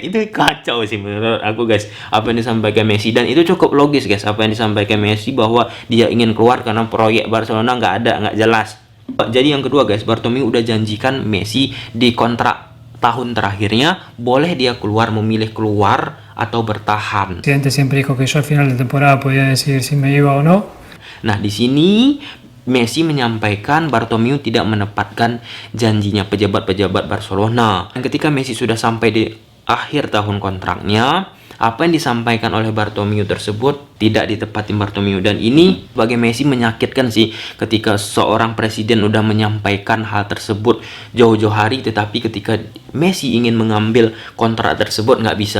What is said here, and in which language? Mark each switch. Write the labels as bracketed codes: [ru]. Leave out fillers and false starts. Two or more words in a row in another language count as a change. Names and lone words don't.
[id] Itu kacau sih menurut aku guys apa yang disampaikan Messi. Dan itu cukup logis guys apa yang disampaikan Messi, bahwa dia ingin keluar karena proyek Barcelona nggak ada, nggak jelas. Jadi yang kedua guys, Bartomeu udah janjikan Messi di kontrak tahun terakhirnya boleh dia keluar, memilih keluar atau bertahan. [es] Siempre dijo que yo al final de temporada podía decidir si me iba o no. [id] Nah, di sini Messi menyampaikan Bartomeu tidak menepatkan janjinya pejabat-pejabat Barcelona. Dan ketika Messi sudah sampai di akhir tahun kontraknya, apa yang disampaikan oleh Bartomeu tersebut tidak ditepati Bartomeu. Dan ini bagi Messi menyakitkan sih, ketika seorang presiden udah menyampaikan hal tersebut jauh-jauh hari, tetapi ketika Messi ingin mengambil kontrak tersebut nggak bisa.